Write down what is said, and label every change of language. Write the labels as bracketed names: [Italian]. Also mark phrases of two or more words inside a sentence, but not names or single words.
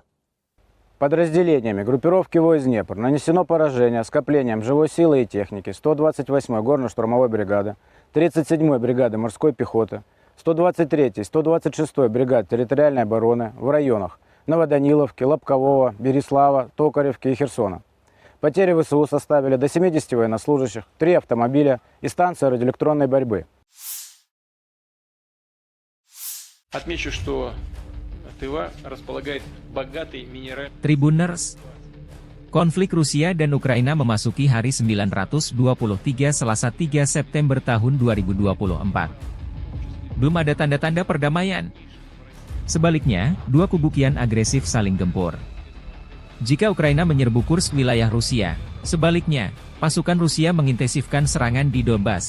[Russian] Подразделениями группировки войск «Днепр» нанесено поражение скоплением живой силы и техники 128-й горно-штурмовой бригады, 37-й бригады морской пехоты, 123-й, 126-й бригад территориальной обороны в районах Новоданиловки, Лобкового, Береслава, Токаревки и Херсона. Потери ВСУ составили до 70 военнослужащих, 3 автомобиля и станция радиоэлектронной борьбы. Отмечу, что Тыва располагает богатой минеральной... [Indonesian] Tribuners, konflik Rusia dan Ukraina memasuki hari 923 Selasa 3 September tahun 2024. Belum ada tanda-tanda perdamaian. Sebaliknya, dua kubu kian agresif saling gempur. Jika Ukraina menyerbu Kursk wilayah Rusia, sebaliknya, pasukan Rusia mengintensifkan serangan di Donbas.